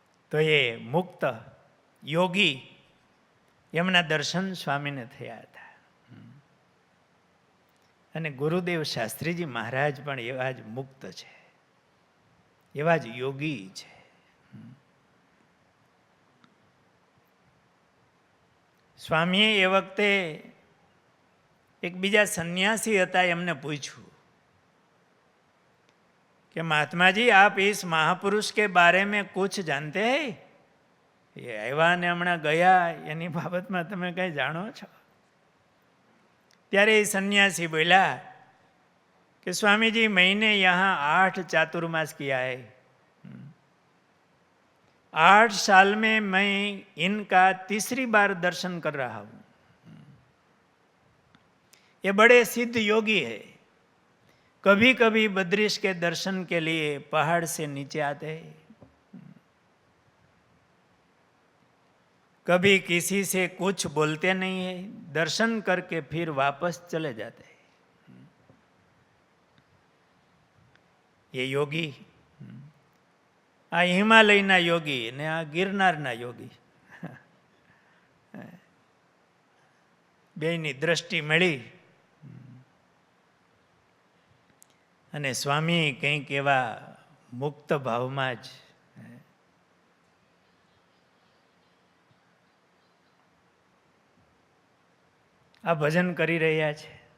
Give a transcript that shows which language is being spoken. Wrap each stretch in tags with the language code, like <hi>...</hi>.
<gu>તો એ મુક્ત યોગી એમના દર્શન સ્વામીને થયા હતા. અને ગુરુદેવ શાસ્ત્રીજી મહારાજ પણ એવા જ મુક્ત છે, એવા જ યોગી છે. સ્વામીએ એ વખતે એક બીજા સંન્યાસી હતા એમને પૂછ્યું</gu> <hi>कि महात्मा जी आप इस महापुरुष के बारे में कुछ जानते हैं? ये</hi> <gu>આવ્યા ને હમણાં ગયા એની બાબતમાં તમે કંઈ જાણો છો? ત્યારે એ સંન્યાસી બોલ્યા</gu> <hi>कि स्वामी जी मैंने यहाँ 8 चातुर्मास किया है. 8 साल में मैं इनका तीसरी बार दर्शन कर रहा हूँ. ये बड़े सिद्ध योगी है. कभी कभी बद्रीश के दर्शन के लिए पहाड़ से नीचे आते हैं, कभी किसी से कुछ बोलते नहीं है, दर्शन करके फिर वापस चले जाते हैं. ये योगी</hi> <gu>આ હિમાલયના યોગી ને આ ગિરનારના યોગી બેયની દ્રષ્ટિ મળી અને સ્વામી કંઈક એવા મુક્ત ભાવમાં જ આ ભજન કરી રહ્યા છે.</gu>